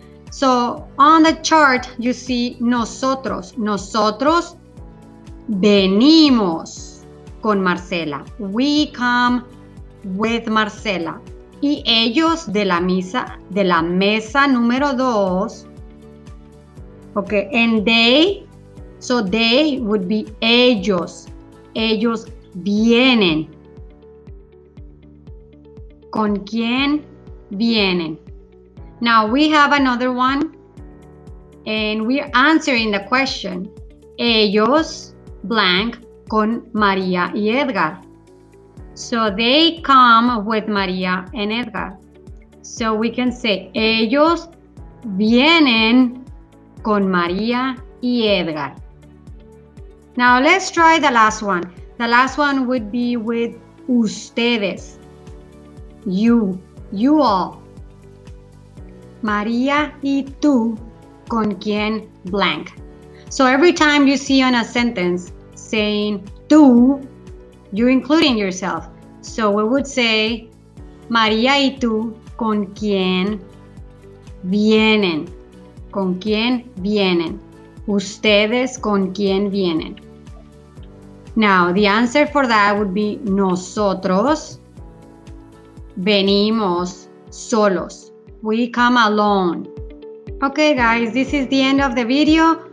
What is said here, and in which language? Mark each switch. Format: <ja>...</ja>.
<en>So on the chart you see nosotros.</en> <es>Nosotros venimos con Marcela.</es> <en>We come with Marcela.</en> <es>Y ellos de la mesa número 2.</es> <en>Okay, and they, so they would be ellos.</en> <es>Ellos vienen. ¿Con quién vienen?</es> <en>Now we have another one, and we're answering the question.</en> <es>Ellos, blank, con María y Edgar.</es> <en>So they come with María and Edgar. So we can say,</en> <es>ellos vienen con María y Edgar.</es> <en>Now let's try the last one. The last one would be with ustedes. You all.</en> <es>María y tú, con quien, blank.</es> <en>So every time you see on a sentence saying tú, you're including yourself. So we would say,</en> <es>María y tú, con quien vienen. Con quien vienen. Ustedes, con quien vienen.</es> <en>Now, the answer for that would be</en> <es>nosotros venimos solos.</es> <en>We come alone. Okay, guys, this is the end of the video.</en>